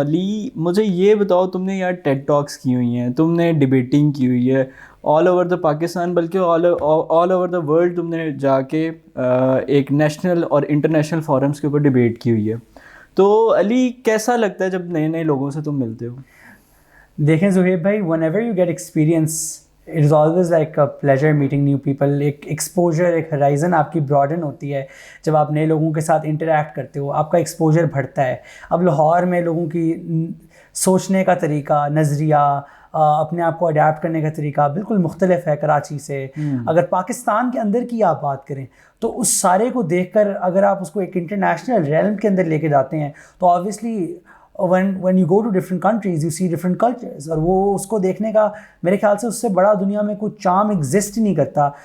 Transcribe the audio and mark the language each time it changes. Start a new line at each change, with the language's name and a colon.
Urdu: علی مجھے یہ بتاؤ, تم نے یار ٹیڈ ٹاکس کی ہوئی ہیں, تم نے ڈبیٹنگ کی ہوئی ہے
English: all over the Pakistan,
Urdu: بلکہ
English: all over the world
Urdu: تم نے جا کے ایک نیشنل اور انٹرنیشنل فورمز کے اوپر ڈبیٹ کی ہوئی ہے. تو علی کیسا لگتا ہے جب نئے نئے لوگوں سے تم ملتے ہو؟
English: دیکھیں زہیب بھائی, whenever you get experience it is always like a pleasure meeting new people.
Urdu: ایک ایکسپوجر, ایک ہرائزن آپ کی براڈن ہوتی ہے جب آپ نئے لوگوں کے ساتھ انٹریکٹ کرتے ہو, آپ کا ایکسپوجر بڑھتا ہے. اب لاہور میں لوگوں کی سوچنے کا طریقہ, نظریہ, اپنے آپ کو اڈیپٹ کرنے کا طریقہ بالکل مختلف ہے کراچی سے. اگر پاکستان کے اندر کی آپ بات کریں تو اس سارے کو دیکھ کر اگر آپ اس کو ایک انٹرنیشنل ریلم کے اندر لے کے جاتے ہیں تو obviously
English: when you go to different countries you see different cultures,
Urdu: اور وہ اس کو دیکھنے کا میرے خیال سے اس سے بڑا دنیا میں کوئی چارم ایگزسٹ نہیں کرتا.